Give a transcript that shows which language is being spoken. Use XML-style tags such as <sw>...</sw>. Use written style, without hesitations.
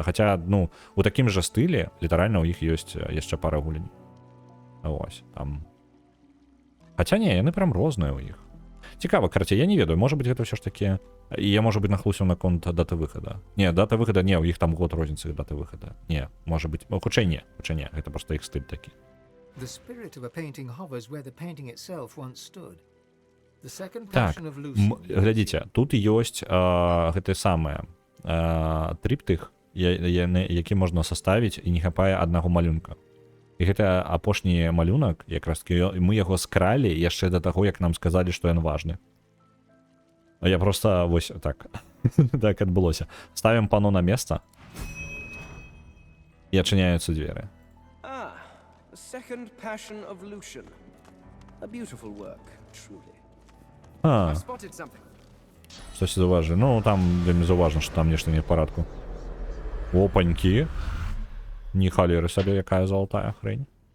<be>Хаця, ну, у такім жа стылі, літаральна, у іх ёсць яшчэ пара гулень. Вось, там. Хаця не, яны прям розныя ў іх. Цікава, карце, я не ведаю, можа быць гэта ўсё ж такі... Я, можа быць, нахлусіў наконт даты выхада. Не, дата выхада, не, у іх там год розніцы даты выхада. Не, можа быць, хутчэй не, гэта проста іх стыль такі.</be> <en>The spirit of a painting hovers where the painting itself once stood. The second</en> <be>Так,</be> <en>passion of Lucy.</en> <be>глядзіце, тут ёсць гэтае самае трыптых, які можна саставіць і не хапае аднаго малюнка. І гэта апошні малюнак, якраз мы яго скралі яшчэ да таго, як нам сказалі, што ён важны. Я просто вось так так адбылося. Ставім пано на месца і адчыняюцца дзверы.</be> <en>The second passion of Lucian. A beautiful work, truly.</en> <be>А,</be> <en>I've spotted something.</en> <be>штось заўважы. Ну, там вельмі заўважна, што там нешта не ў парадку. Опанькі. Не халеры сабе, якая залатая хрень.</be>